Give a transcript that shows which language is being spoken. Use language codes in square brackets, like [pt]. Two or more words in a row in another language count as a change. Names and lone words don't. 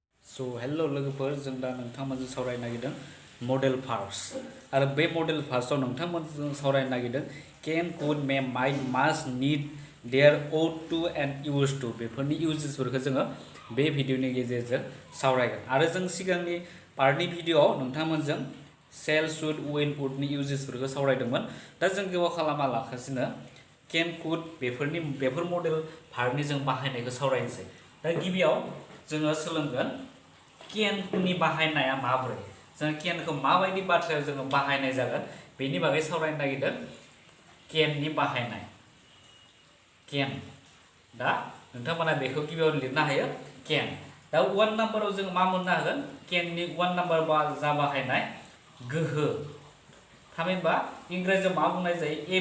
[en] So hello [brx] लोगोफोर जों दा नोंथांमोनजों सावरायनो नागिरदों [en] modal verbs [brx] आरो बे मडेल भार्ब्सआव नोंथांमोनजों सावरायनो नागिरदों [en] can could may might must need dare ought to and used to [brx] बेफोरनि इउजेसफोरखौ जोङो बे भिडिअनि गेजेरजों सावरायगोन आरो जों सिगांनि पार्टनि भिडिअआव नोंथांमोनजों [en] shall should will [brx] वुडनि इउजेसफोरखौ सावरायदोंमोन दा जों गोबाव खालामा लाखासिनो [en] can could [brx] बेफोर मडेल भार्बनि जों बाहायनायखौ सावरायनोसै दा गिबियाव जोङो सोलोंगोन केननि बाहायनाया माबोरै जों केनखौ माबायदि बाथ्रायाव जोङो बाहायनाय जागोन बेनि बागै सावरायनो नागिरदों केननि बाहायनाय केन दा नोंथांमोना बेखौ गिबियाव लिरनो हायो केन दा 1 नाम्बाराव जों मा मोननो हागोन केननि 1 नाम्बार जा बाहायनाय गोहो थामहिनबा इंराजियाव मा बुंनाय जायो